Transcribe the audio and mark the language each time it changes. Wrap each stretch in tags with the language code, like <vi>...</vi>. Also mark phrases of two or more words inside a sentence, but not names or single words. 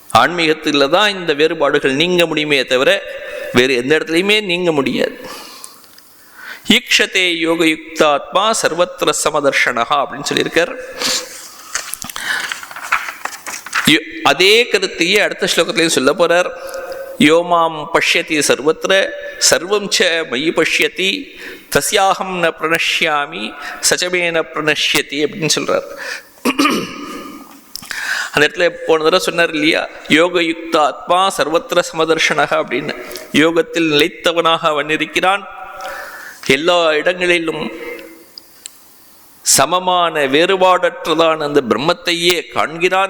<ta>ஆன்மீகத்தில் தான் இந்த வேறுபாடுகள் நீங்க முடியுமே தவிர வேறு எந்த இடத்துலையுமே நீங்க முடியாது.</ta> <sa>ईक्षते योगयुक्तात्मा सर्वत्र समदर्शनहा</sa> <ta>அப்படின்னு சொல்லியிருக்கார். அதே கருத்தையே அடுத்த ஸ்லோகத்திலையும் சொல்ல போறார்.</ta> <sa>योमाम् पश्यति सर्वत्र सर्वम् च मयि पश्यति तस्याहम् न प्रणश्यामि सच्चमेन प्रणश्यति</sa> <ta>அப்படின்னு சொல்றார். அந்த இடத்துல போன தடவை சொன்னார் இல்லையா,</ta> <sa>योगयुक्त आत्मा सर्वत्र समदर्शनक</sa> <ta>அப்படின்னு. யோகத்தில் நிலைத்தவனாக அவன் இருக்கிறான், எல்லா இடங்களிலும் சமமான வேறுபாடற்றதான் அந்த பிரம்மத்தையே காண்கிறான்.</ta>